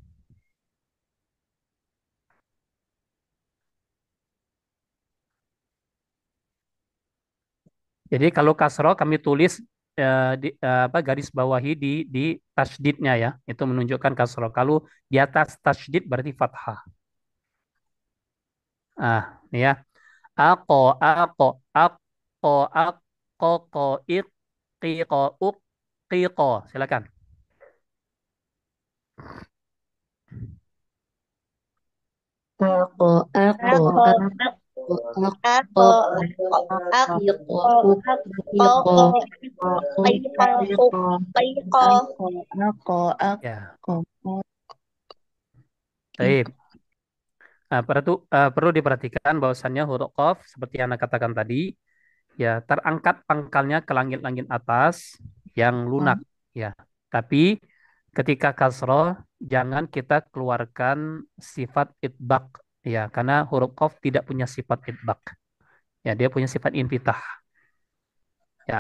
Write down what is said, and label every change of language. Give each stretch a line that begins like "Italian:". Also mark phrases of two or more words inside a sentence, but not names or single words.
Indonesian: Jadi kalau kasro kami tulis apa garis bawahi di tasydidnya ya. Itu menunjukkan kasro. Kalau di atas tasydid berarti fathah. Ah, ini ya. Ako, ako, ako, ko, iqiko, uqiko. Silakan. Ako, ako, Ako, ako, ako, ako, iko, ako, ukiko, piko, piko. Ya, ko, baik. Nah, perlu diperhatikan bahwasannya huruf qaf seperti yang Anda katakan tadi, ya terangkat pangkalnya ke langit-langit atas yang lunak, ya. Tapi ketika kasroh jangan kita keluarkan sifat itbaq, ya, karena huruf qaf tidak punya sifat itbaq, ya dia punya sifat infitah, ya.